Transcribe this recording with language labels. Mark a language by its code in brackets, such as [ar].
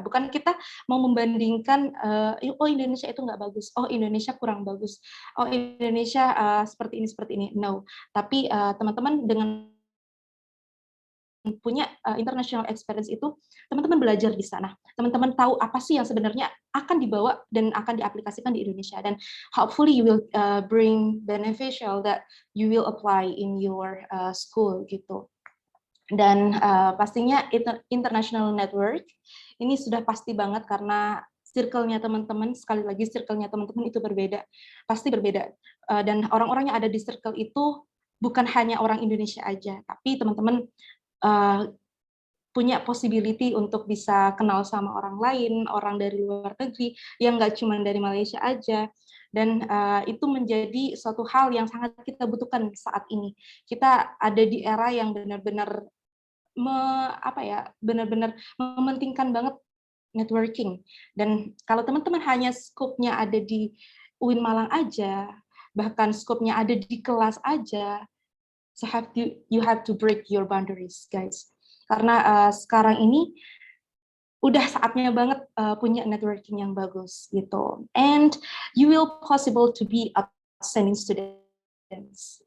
[id] Bukan kita mau membandingkan, oh Indonesia itu nggak bagus, oh Indonesia kurang bagus, oh Indonesia seperti ini. No, tapi teman-teman dengan punya international experience itu, teman-teman belajar di sana. Teman-teman tahu apa sih yang sebenarnya akan dibawa dan akan diaplikasikan di Indonesia. [en] Dan hopefully you will bring beneficial that you will apply in your school gitu. [id] Dan pastinya international network ini sudah pasti banget, karena circle-nya teman-teman, sekali lagi circle-nya teman-teman itu berbeda, pasti berbeda. Dan orang-orang yang ada di circle itu bukan hanya orang Indonesia aja, tapi teman-teman punya possibility untuk bisa kenal sama orang lain, orang dari luar negeri, yang nggak cuma dari Malaysia aja. Dan itu menjadi suatu hal yang sangat kita butuhkan saat ini. Kita ada di era yang benar-benar benar-benar mementingkan banget networking. Dan kalau teman-teman hanya skopnya ada di UIN Malang aja, bahkan skopnya ada di kelas aja, [en] so you have to break your boundaries, guys. [id] Karena sekarang ini udah saatnya banget punya networking yang bagus gitu. [en] And you will possible to be outstanding students.